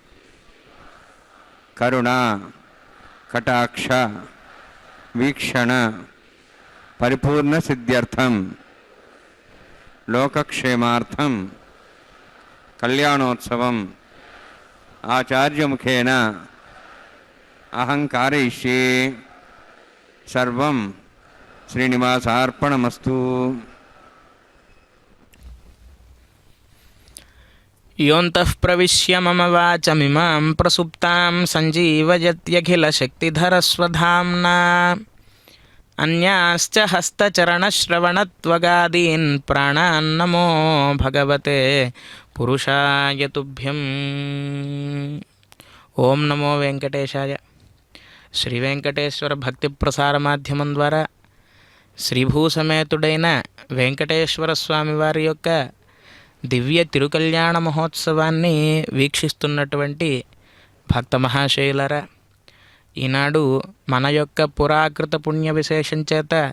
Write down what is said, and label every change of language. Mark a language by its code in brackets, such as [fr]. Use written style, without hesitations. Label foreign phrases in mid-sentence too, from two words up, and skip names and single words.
[sa] కరుణా కటాక్ష వీక్షణ పరిపూర్ణ సిద్ధ్యర్థం లోకక్షేమార్థం కళ్యాణోత్సవం ఆచార్యముఖేన అహం కారయిష్యే. సర్వం శ్రీనివాసార్పణమస్తు. योऽन्तः प्रविश्य मम वाचमिमां प्रसुप्तां सञ्जीवयत्यखिलशक्तिधरस्वधाम्ना अन्याश्च हस्तचरणश्रवणत्वगादीन् प्राणान्नमो भगवते पुरुषाय तुभ्यम्. ఓం నమో వెంకటేశాయ. [te] శ్రీ వెంకటేశ్వర భక్తి ప్రసార మాధ్యమం ద్వారా శ్రీభూసమేతుడైన వెంకటేశ్వర స్వామి వారి యొక్క దివ్య తిరుకల్యాణ మహోత్సవాన్ని వీక్షిస్తున్నటువంటి భక్త మహాశయులరా, ఈనాడు మన యొక్క పురాకృత పుణ్య విశేషం చేత